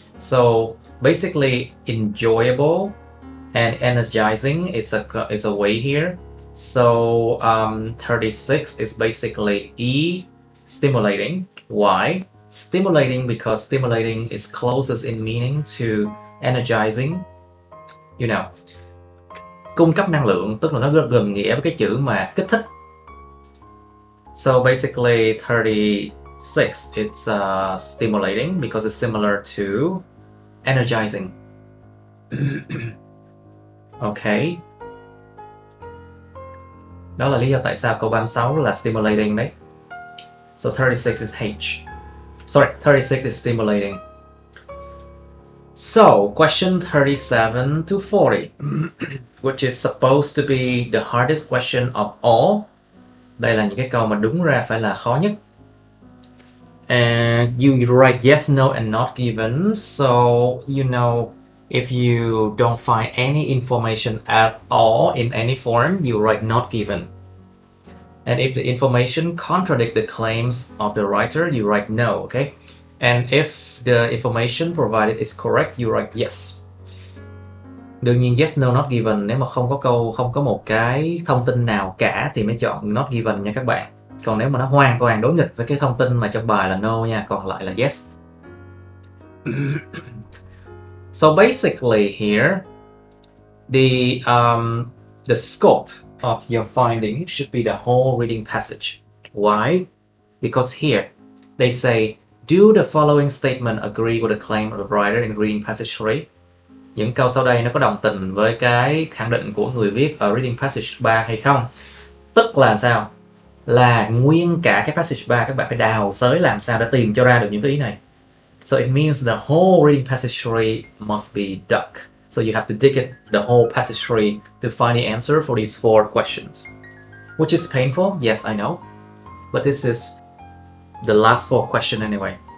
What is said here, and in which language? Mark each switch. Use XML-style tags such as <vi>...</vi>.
<en>So basically enjoyable and energizing is a way here. So 36 is basically E, stimulating. Why? Stimulating because stimulating is closest in meaning to energizing. You know,</en> <vi>cung cấp năng lượng, tức là nó rất gần nghĩa với cái chữ mà kích thích.</vi> <en>So basically 36 it's stimulating because it's similar to energizing. Okay.</en> <vi>Đó là lý do tại sao câu 36 là stimulating đấy.</vi> <en>So 36 is H. Sorry, 36 is stimulating. So, question 37 to 40, which is supposed to be the hardest question of all.</en> <vi>Đây là những cái câu mà đúng ra phải là khó nhất.</vi> <en>And you write yes, no, and not given. So, you know, if you don't find any information at all in any form, you write not given. And if the information contradicts the claims of the writer, you write no, okay? And if the information provided is correct, you write yes.</en> <vi>Đương nhiên yes, no, not given. Nếu mà không có một cái thông tin nào cả thì mới chọn not given nha các bạn. Còn nếu mà nó hoàn toàn đối nghịch với cái thông tin mà trong bài là no nha, còn lại là yes.</vi> <en>So basically here, the scope of your finding should be the whole reading passage. Why? Because here they say, do the following statement agree with the claim of the writer in reading passage 3?</en> <vi>Những câu sau đây nó có đồng tình với cái khẳng định của người viết ở reading passage 3 hay không? Tức là sao? Là nguyên cả cái passage 3 các bạn phải đào xới làm sao để tìm cho ra được những cái ý này.</vi> <en>So it means the whole reading passage 3 must be dug. So you have to dig it, the whole passage 3 to find the answer for these 4 questions. Which is painful, yes, I know. But this is the last 4 question anyway.</en>